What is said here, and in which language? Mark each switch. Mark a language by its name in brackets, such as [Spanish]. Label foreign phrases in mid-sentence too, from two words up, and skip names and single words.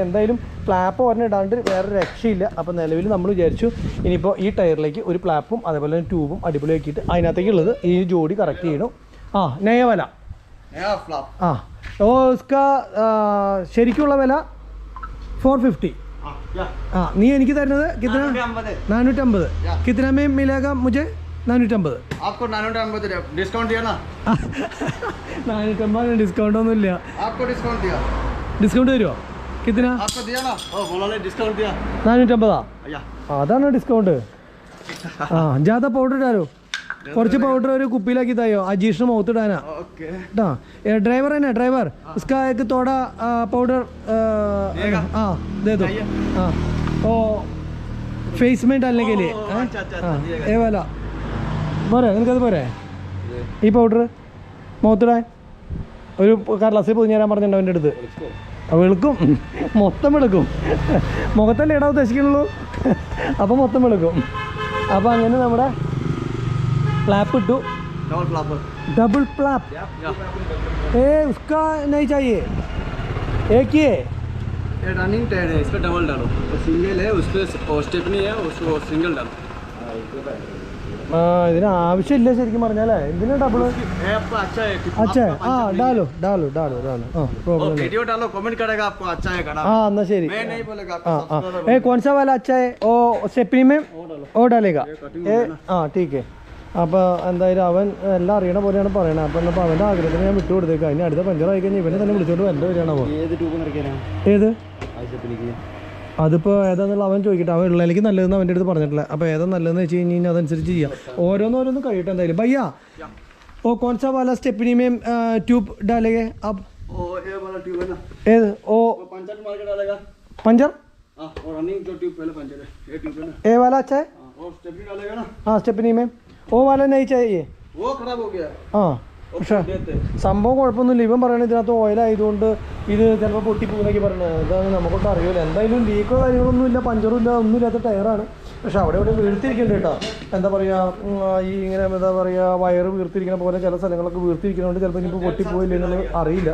[Malayalam] എന്തായാലും ഫ്ലാപ്പ് ഒരെണ്ണം ഇടാണ്ട് വേറെ രക്ഷയില്ല. അപ്പോൾ നിലവിൽ നമ്മൾ വിചാരിച്ചു ഇനിയിപ്പോൾ ഈ ടയറിലേക്ക് ഒരു ഫ്ലാപ്പും അതേപോലെ തന്നെ ട്യൂബും അടിപൊളിയാക്കിയിട്ട് അതിനകത്തേക്കുള്ളത് ഈ ജോഡി കറക്റ്റ് ചെയ്യണം. നയ വില ഉസ്കാ ശരിക്കുള്ള വില 450. നീ എനിക്ക് തരുന്നത് കിतना 450. [Hindi] कितना में मिलेगा मुझे? 450. आपको 450 डिस्काउंट दिया ना? [Malayalam] 450 ഡിസ്കൗണ്ട് ഒന്നുമില്ല. [Hindi] आपको डिस्काउंट दिया. [Malayalam] ഡിസ്കൗണ്ട് തരുമോ? [Hindi] कितना आपको दिया ना? ओ बोला ले डिस्काउंट दिया. 450. [Malayalam] അതാണ് ഡിസ്കൗണ്ട്. [Hindi] ज़्यादा पाउडर डालो. [Malayalam] കുറച്ച് പൗഡർ ഒരു കുപ്പിയിലാക്കി തായോ, അജീഷിന് മുഖത്ത് ഇടാനാ കേട്ടോ. ഡ്രൈവർ തന്നെ ഡ്രൈവർ [Hindi] उसका एक थोड़ा पाउडर दे दो. ओ फेस में डालने के लिए ये वाला പോരെ? [Malayalam] നിനക്കത് പോരെ ഈ പൗഡർ മുഖത്തിടാൻ? ഒരു കടലാസിൽ പൊതിഞ്ഞ് തരാൻ പറഞ്ഞിട്ടുണ്ട് അവൻ്റെ അടുത്ത്. വെളുക്കും, മൊത്തം വെളുക്കും. മുഖത്തല്ലേ ഇടാൻ ഉദ്ദേശിക്കുന്നുള്ളൂ, അപ്പോൾ മൊത്തം വെളുക്കും. അപ്പോൾ അങ്ങനെ നമ്മുടെ फ्लैप इटू [English] double flap. [Hindi] उसका नहीं चाहिए, एक ही है. ये [English] running tyre [Hindi] है, इसका डबल डालो. सिंगल है उस पर स्टेपनी है, उसको सिंगल डालो. [Malayalam] ഇതിന് ആവശ്യമില്ല ശരിക്കും പറഞ്ഞാലേ. എന്തിനാ ഡബിൾ? [Hindi] अच्छा डालो डालो डालो डालो. प्रॉब्लम वीडियो डालो, कमेंट करेगा आपको अच्छा है खराब. [Malayalam] अन्ना ശരി. [Hindi] मैं नहीं बोलेगा आपको. कौन सा वाला अच्छा है? ओ स्टेपनी में ओ डालेगा. ठीक है. [Malayalam] അപ്പോൾ എന്തായാലും അവൻ എല്ലാം അറിയണ പോലെയാണ് പറയണത്. അപ്പോൾ എന്നാൽ അവൻ്റെ ആഗ്രഹത്തിന് ഞാൻ വിട്ടു കൊടുത്തേക്ക്. അതിന് അടുത്ത പഞ്ചറായി കഴിഞ്ഞാൽ ഇവനെ തന്നെ വിളിച്ചോണ്ട് വരേണ്ട വരികയാണോ? ഏത് അതിപ്പോൾ ഏതാണെന്നുള്ള അവൻ ചോദിക്കട്ടെ. അവൻ ഉള്ളതിലേക്ക് നല്ലതെന്ന് അവൻ്റെ അടുത്ത് പറഞ്ഞിട്ടില്ല. അപ്പോൾ ഏതാ നല്ലതെന്ന് വെച്ച് കഴിഞ്ഞാൽ അതനുസരിച്ച് ചെയ്യാം. ഓരോന്നോരോന്നും കഴിയട്ടെ എന്തായാലും. [Hindi] भैया ओ कौन सा वाला स्टेपनी में ट्यूब डालेंगे आप? ये वाला ट्यूब है ना, ओ पंचर मार के डालेगा. पंचर और रनिंग जो ट्यूब पहले पंचर है, ये ट्यूब है ना, ये वाला अच्छा है. और स्टेपनी डालेगा ना. स्टेपनी में वो वाला नहीं चाहिए. वो खराब हो गया. [Malayalam] പക്ഷേ സംഭവം കുഴപ്പമൊന്നുമില്ല. ഇവൻ പറയണത് ഇതിനകത്ത് ഓയിലായതുകൊണ്ട് ഇത് ചിലപ്പോൾ പൊട്ടിപ്പോകുന്നൊക്കെ പറയണത്. ഇതാണ് നമുക്കൊട്ട് അറിയില്ല. എന്തായാലും ലീക്കോ കാര്യങ്ങളൊന്നും ഇല്ല, പഞ്ചറും ഇല്ല, ഒന്നും ഇല്ലാത്ത ടയറാണ്. പക്ഷെ അവിടെ ഇവിടെ വീർത്തിരിക്കുന്നുണ്ട് കേട്ടോ. എന്താ പറയുക, ഈ ഇങ്ങനെ എന്താ പറയുക വയറ് വീർത്തിരിക്കുന്ന പോലെ ചില സ്ഥലങ്ങളൊക്കെ വീർത്തിരിക്കുന്നതുകൊണ്ട് ചിലപ്പോൾ ഇനിയിപ്പോൾ പൊട്ടിപ്പോയില്ല എന്നുള്ളത് അറിയില്ല.